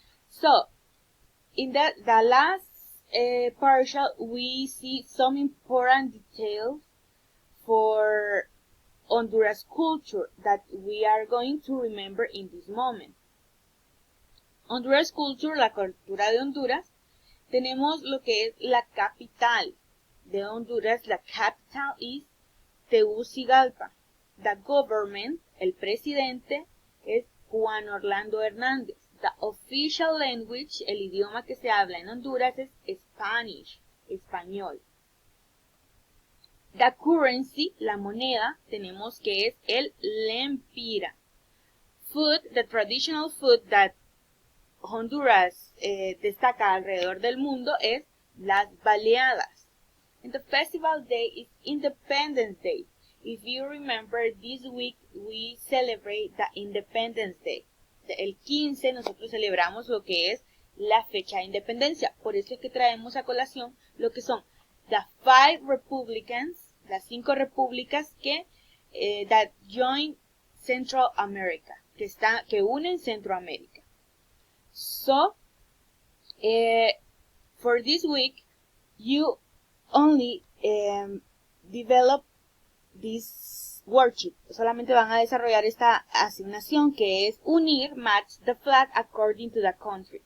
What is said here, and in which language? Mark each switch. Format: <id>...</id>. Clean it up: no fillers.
<en>So, in the last partial, we see some important details for Honduras culture that we are going to remember in this moment. Honduras culture,</en> <es>la cultura de Honduras, tenemos lo que es la capital de Honduras. La capital is Tegucigalpa. The government, el presidente, es Juan Orlando Hernández.</es> <en>The official language,</en> <es>el idioma que se habla en Honduras, es Spanish, español. The currency, la moneda, tenemos que es el lempira. Food,</es> <en>the traditional food that</en> <es>Honduras destaca alrededor del mundo es las baleadas.</es> <en>And the festival day is Independence Day. If you remember, this week we celebrate the Independence Day.</en> <es>El 15 nosotros celebramos lo que es la fecha de independencia. Por eso es que traemos a colación lo que son</es> <en>the 5 republicans,</en> <es>las 5 repúblicas que</es> <en>that join Central America,</en> <es>que unen Centroamérica.</es> <en>So, for this week, you only develop this worksheet.</en> <es>Solamente van a desarrollar esta asignación que es unir,</es> <en>match the flag according to the country.</en>